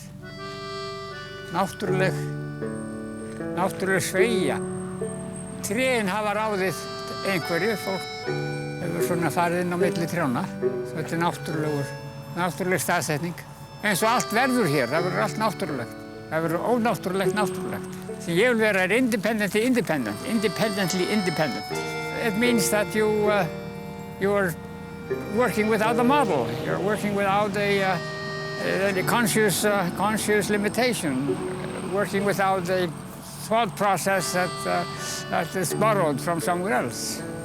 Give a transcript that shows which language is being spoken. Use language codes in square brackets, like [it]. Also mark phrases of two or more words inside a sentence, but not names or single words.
[is] Náttúruleg sveigja. Trén hafa ráðið einhverju, fólk hefur svona farið inn á milli trjána. Þetta er náttúruleg staðsetning. Eins og allt verður hér, það verður allt náttúrulegt. Það verður ónáttúrulegt náttúrulegt. Sem ég vil vera [en] independently independent. It means that you are working without a model. You're working without a conscious limitation. Working without a thought process that is borrowed from somewhere else.